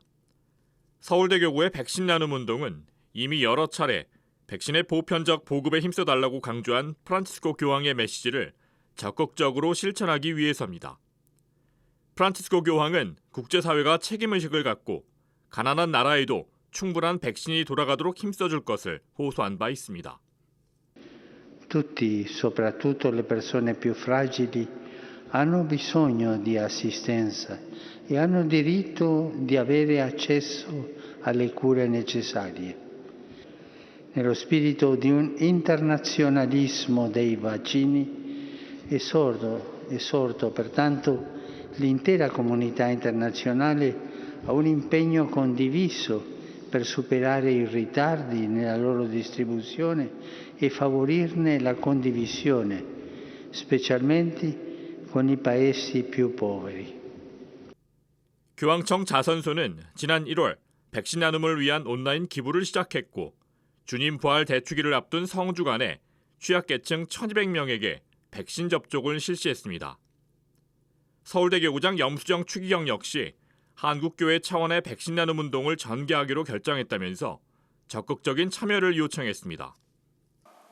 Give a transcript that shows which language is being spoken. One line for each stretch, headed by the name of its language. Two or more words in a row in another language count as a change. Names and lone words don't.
Korean: 서울대교구의 백신 나눔 운동은 이미 여러 차례 백신의 보편적 보급에 힘써달라고 강조한 프란치스코 교황의 메시지를 적극적으로 실천하기 위해서입니다. 프란치스코 교황은 국제사회가 책임의식을 갖고 가난한 나라에도 충분한 백신이 돌아가도록 힘써줄 것을 호소한 바 있습니다.
Italian: Tutti, soprattutto le persone più fragili, hanno bisogno di assistenza e hanno diritto di avere accesso alle cure necessarie. Nello spirito di un internazionalismo dei vaccini, esorto pertanto l'intera comunità internazionale a un impegno condiviso per superare i ritardi nella loro distribuzione e favorirne la condivisione, specialmente con i paesi più poveri.
Korean: 교황청 자선소는 지난 1월 백신 나눔을 위한 온라인 기부를 시작했고 주님 부활 대축일을 앞둔 성주간에 취약계층 1,200명에게 백신 접종을 실시했습니다. 서울대교구장 염수정 추기경 역시 한국교회 차원의 백신 나눔 운동을 전개하기로 결정했다면서 적극적인 참여를 요청했습니다.